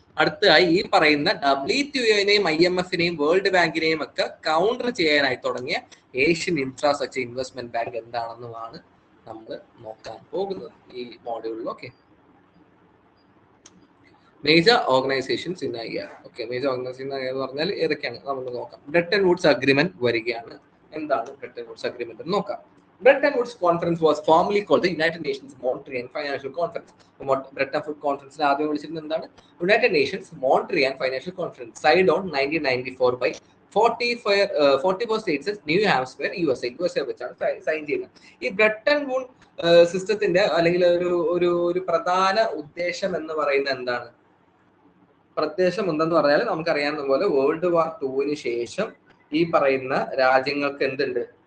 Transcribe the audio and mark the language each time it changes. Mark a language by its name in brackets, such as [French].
[Malayalam] അടുത്തതായി ഈ പറയുന്ന WTOനെയും IMFനെയും വേൾഡ് ബാങ്കിനെയും ഒക്കെ കൗണ്ടർ ചെയ്യാനായി തുടങ്ങിയ ഏഷ്യൻ ഇൻഫ്രാസ്ട്രക്ചർ ഇൻവെസ്റ്റ്മെന്റ് ബാങ്ക് എന്താണെന്നുമാണ് നമ്മൾ നോക്കാൻ പോകുന്നത് ഈ മോഡ്യൂളിൽ. Okay, major organisations in IR. Okay, major organisation എന്ന് പറഞ്ഞാൽ ഏതൊക്കെയാണ് നമുക്ക് നോക്കാം. ബ്രെട്ടൺ വുഡ്സ് അഗ്രിമെന്റ് വരികയാണ്. എന്താണ് ബ്രെട്ടൺ വുഡ്സ് അഗ്രിമെന്റ് എന്ന് നോക്കാം. [English] Bretton Woods Conference was formerly called the United Nations Monetary and Financial Conference. [Malayalam] Bretton Woods Conference ആദ്യം വിളിച്ചിരുന്നത് എന്താണ്? [English] United Nations Monetary and Financial Conference. Signed on 1994 by 44 states, [Malayalam] new ഹാംസ്പെയർ, USA വെച്ചാണ് sign ചെയ്യുന്നത്. ഈ Bretton would സിസ്റ്റത്തിന്റെ അല്ലെങ്കിൽ ഒരു പ്രധാന ഉദ്ദേശം എന്ന് പറയുന്നത് എന്താണ്? പ്രത്യേകം എന്തെന്ന് പറഞ്ഞാൽ നമുക്കറിയാവുന്ന പോലെ വേൾഡ് വാർ 2 ശേഷം ഈ പറയുന്ന രാജ്യങ്ങൾക്ക് എന്തുണ്ട്?